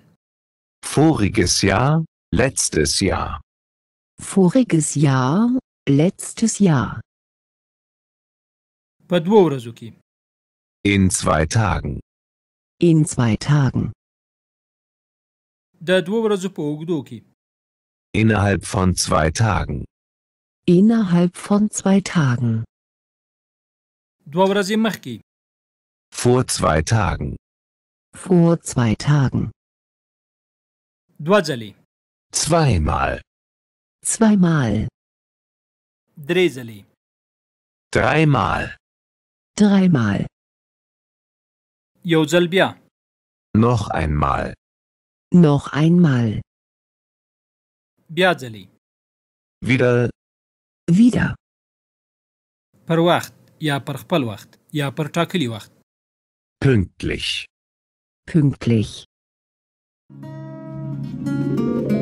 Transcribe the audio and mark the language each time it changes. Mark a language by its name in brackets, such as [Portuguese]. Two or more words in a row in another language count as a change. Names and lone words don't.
[German] Voriges Jahr. Letztes Jahr. Voriges Jahr. Letztes Jahr. [Pashto] په 2 ورځو کې. [German] In 2 Tagen. In 2 Tagen. [Pashto] د 2 ورځو په اوږدو کې. [German] Innerhalb von 2 Tagen. Innerhalb von 2 Tagen. [Pashto] 2 ورځې مخکې. [German] Vor 2 Tagen. Vor 2 Tagen. [Pashto] 2 ځلې. [German] Zweimal. Zweimal. [Pashto] 3 ځلې. [German] Dreimal. Dreimal. [Pashto] یو ځل بیا. [German] Noch einmal. Noch einmal. [Pashto] بیا ځلې. [German] Wieder. Wieder. [Pashto] پر وخت یا پر خپل وخت یا پر ټاکلي وخت. [German] Pünktlich. Pünktlich.